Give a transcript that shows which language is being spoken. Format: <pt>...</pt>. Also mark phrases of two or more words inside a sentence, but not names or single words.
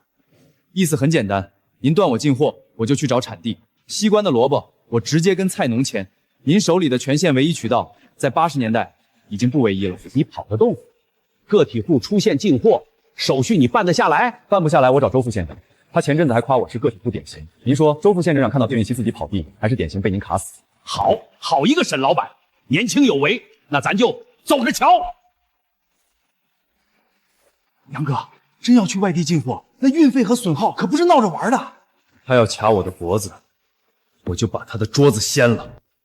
<zh>意思很簡單，您斷我進貨，我就去找產地。西關的蘿蔔，我直接跟菜農簽。您手裡的全縣唯一渠道，在80年代已經不唯一了。你跑得動？個體戶出縣進貨，手續你辦得下來？辦不下來，我找周副縣長。他前陣子還誇我是個體戶典型。您說周副縣長看到丁允熙自己跑地，還是典型被您卡死？好一個沈老板，年輕有為，那咱就走着瞧。楊哥，真要去外地進貨，那運費和損耗可不是鬧着玩的。他要卡我的脖子，我就把他的桌子掀了。</zh>